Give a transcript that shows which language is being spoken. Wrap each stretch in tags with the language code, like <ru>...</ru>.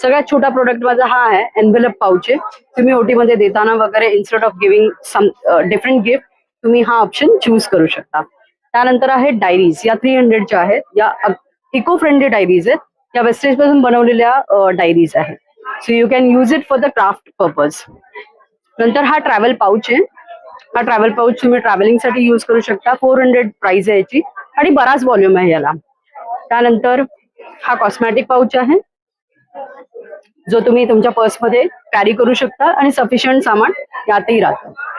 <mr>सगळ्यात छोटा प्रोडक्ट माझा हा आहे, एनवेलप पाउच आहे. तुम्ही ओटी मध्ये देताना वगैरे</mr> <en>instead of giving some different gift</en> <mr>तुम्ही हा ऑप्शन चूज करू शकता. त्यानंतर आहे डायरीज. या 300 च्या आहेत. या इको फ्रेंडली डायरीज आहेत. या वेस्टेज पासून बनवलेल्या डायरीज आहेत.</mr> <en>So you can use it for the craft purpose.</en> <mr>नंतर हा ट्रॅव्हल पाउच आहे. हा ट्रॅव्हल पाउच तुम्ही ट्रॅव्हलिंग साठी यूज करू शकता. 400 प्राइस आहे याची आणि बराच व्हॉल्यूम आहे याला. त्यानंतर हा कॉस्मॅटिक पाउच आहे, जो तुम्ही तुमच्या पर्समध्ये कॅरी करू शकता आणि सफिशियंट सामान यातही राहतं.</mr>